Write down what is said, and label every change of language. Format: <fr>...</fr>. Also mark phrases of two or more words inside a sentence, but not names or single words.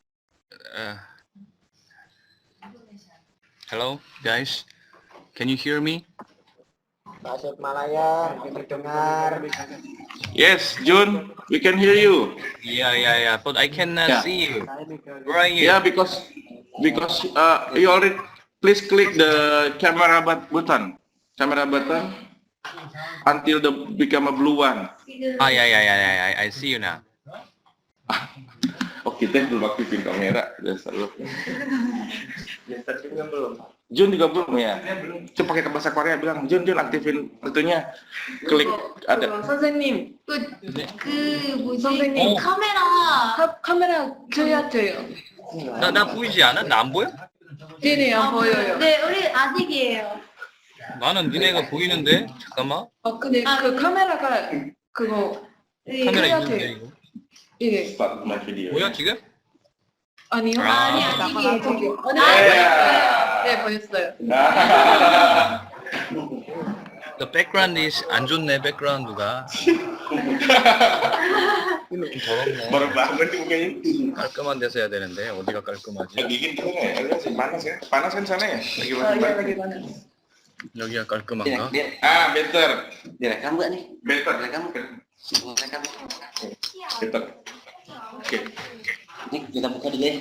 <en>Hello guys, can you hear me?</en> <id>Tasikmalaya didengar.</id> <en>Yes, Jun, we can hear you. Yeah, but I cannot see you. Where are you? Yeah, because you already please click the camera button until the become a blue one. Yeah, I see you now.</en> <id>Oh, kita belum aktifin kamera, dasar lu. Belum. Jun juga belum ya? Coba pakai bahasa Korea bilang, Jun aktifin itunya. Klik ada.</id> <ko>선생님, 선생님 어. 카메라 켜야 돼요. 나 보이지 않아? 나 안 보여? 네네, 안 보여요. 네, 우리 아직이에요. 나는 니네가 보이는데? 잠깐만. 근데 그 카메라가 그거 카메라 켜야 있는데 돼요. 이거. 예.</ko> <en>Start my video.</en> <ko>보여 지금? 아니요. 아니, 나가라, 아직이에요. 저기. 네, 보였어요.</ko> <en>The background is</en> <ko>안 좋네,</ko> <en>background가.</en> <ko>좀 더럽네.</ko> <id>Baru bangun nih mukanya.</id> <ko>깔끔한 데서 해야 되는데 어디가 깔끔하지?</ko> <id>Dingin tuh nggak? Panas ya? Panas kan sana ya? Lagi iya lagi panas.</id> <ko>여기가 깔끔한가?</ko> <en>Ah, better.</en> <id>Direkam nggak nih?</id> <en>Better.</en> <id>Direkam.</id> <en>Better. Oke.</en> <id>Nih kita buka dulu ya.</id>